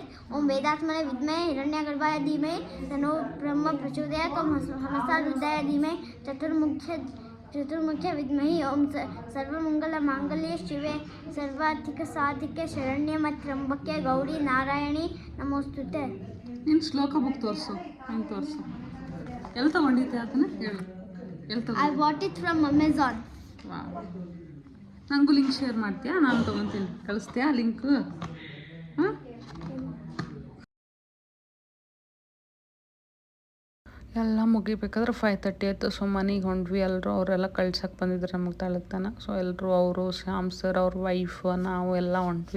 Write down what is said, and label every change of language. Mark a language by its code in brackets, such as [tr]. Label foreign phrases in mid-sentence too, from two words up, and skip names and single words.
[sa] ओम वेदात्मने विद्महे हिरण्यगर्भाय धीमहि तन्नो ब्रह्म प्रचोदयात्. ओम हंसारुद्धाय धीमहि चतुर्मुख्य विद्महि. ओम सर्वमंगलमांगल्ये शिवे सर्वाधिकसाधिके शरण्ये त्र्यंबके गौरी नारायणी नमोस्तुते. [kn] ನಿನ್ನ ಶ್ಲೋಕ ಬುಕ್ ತೋರಿಸು, ಹೆಂಗೆ ತೋರಿಸು, ಎಲ್ಲಿ ತೊಗೊಂಡಿದ್ದೆ ಅದನ್ನ ಹೇಳು, ಎಲ್ಲಿ ತಗೋ. [en] I bought it from Amazon. [kn] ನನಗೂ [en] link share [kn] ಮಾಡ್ತೀಯಾ? ನಾನು ತೊಗೊತೀನಿ, ಕಳಿಸ್ತೀಯಾ ಲಿಂಕು? ಹಾಂ. ಎಲ್ಲ ಮುಗಿಬೇಕಾದ್ರೆ 5:30 ಆಯಿತು. ಸೊ ಮನೆಗೆ ಹೊಂಟ್ವಿ ಎಲ್ಲರೂ. ಅವರೆಲ್ಲ ಕಳ್ಸಕ್ಕೆ ಬಂದಿದ್ರು ನಮಗೆ ತಳಗ್ತಾನ. ಸೊ ಎಲ್ಲರೂ ಅವರು ಶ್ಯಾಮ್ ಸರ್ ಅವ್ರ ವೈಫ್ ನಾವು ಎಲ್ಲ ಹೊಂಟ್ವಿ.